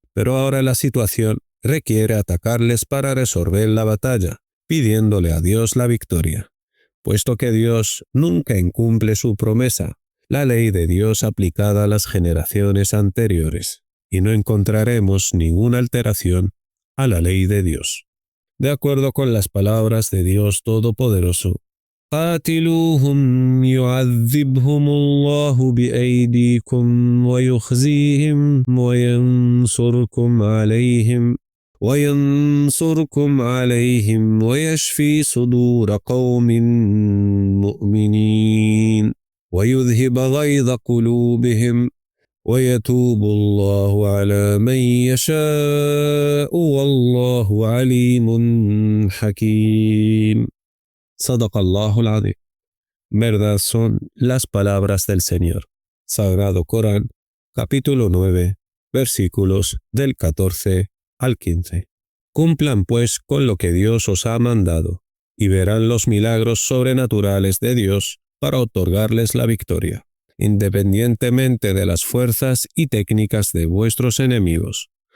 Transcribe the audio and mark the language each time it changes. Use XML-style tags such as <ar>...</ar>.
<es>pero ahora la situación requiere atacarles para resolver la batalla, pidiéndole a Dios la victoria. Puesto que Dios nunca incumple su promesa, la ley de Dios aplicada a las generaciones anteriores, y no encontraremos ninguna alteración a la ley de Dios. De acuerdo con las palabras de Dios Todopoderoso,</es> <ar>قاتلوهم يعذبهم الله بأيديكم ويخزيهم وينصركم عليهم ويشفي صدور قوم مؤمنين ويذهب غيظ قلوبهم ويتوب الله على من يشاء والله عليم حكيم. Sadaqallahul Azim.</ar> <es>Verdad son las palabras del Señor. Sagrado Corán, capítulo 9, versículos del 14 al 15. Cumplan pues con lo que Dios os ha mandado, y verán los milagros sobrenaturales de Dios para otorgarles la victoria, independientemente de las fuerzas y técnicas de vuestros enemigos.</es>